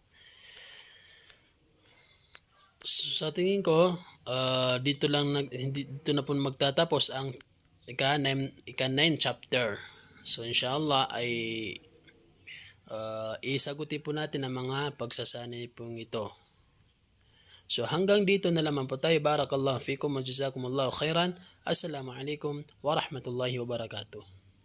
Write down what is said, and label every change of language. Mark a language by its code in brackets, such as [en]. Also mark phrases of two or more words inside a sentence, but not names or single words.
[tl] So, sa tingin ko, dito na po magtatapos ang ika-9 chapter. So, inshallah ay isagutin po natin ang mga pagsasanay pong ito. So hanggang dito na lamang po tayo. [ar] بارك الله فيكم وجزاكم الله خيرا. السلام عليكم ورحمة الله وبركاته.